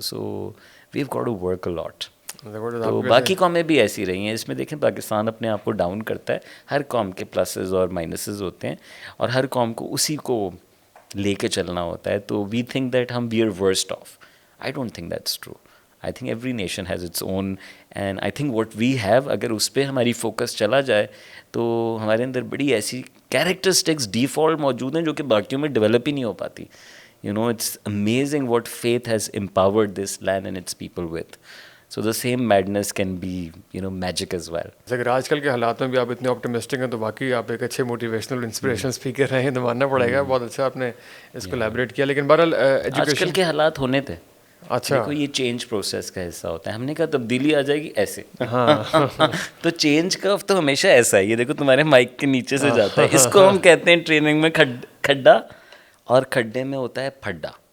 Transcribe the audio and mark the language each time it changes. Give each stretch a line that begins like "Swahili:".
English: So we have got to work a lot.
Urdu: تو باقی قومیں بھی ایسی رہی ہیں. اس میں دیکھیں پاکستان اپنے آپ کو ڈاؤن کرتا ہے, ہر قوم کے پلسز اور مائنسز ہوتے ہیں, اور ہر قوم کو اسی کو لے کے چلنا ہوتا ہے. تو
English: we think that
Urdu: ہم
English: We are worst off. I don't think that's true. I think every nation has its own, and I think what we have,
Urdu: اگر اس پہ ہماری فوکس چلا جائے تو ہمارے اندر بڑی ایسی کیریکٹرسٹکس ڈیفالٹ موجود ہیں جو کہ باقیوں میں ڈیولپ ہی نہیں ہو پاتی.
English: It's amazing what faith has empowered this land and its people with. So the same madness can be, magic as well.
Urdu: اگر آج کل کے حالات میں بھی آپ اتنے آپٹمسٹک ہیں تو واقعی آپ ایک اچھے موٹیویشنل انسپریشن اسپیکر رہے ہیں, تو ماننا پڑے گا. بہت اچھا آپ نے اس کو ایلیبریٹ کیا. لیکن بہرحال آج کل کے حالات ہونے تھے. اچھا, دیکھو یہ چینج پروسیس کا حصہ ہوتا ہے. ہم نے کہا تبدیلی آ جائے گی ایسے, تو چینج کا تو ہمیشہ ایسا ہے. یہ دیکھو تمہارے مائک کے نیچے سے جاتا ہے, اس کو ہم کہتے ہیں ٹریننگ میں کھڈا, اور کھڈے میں ہوتا ہے پھڈا.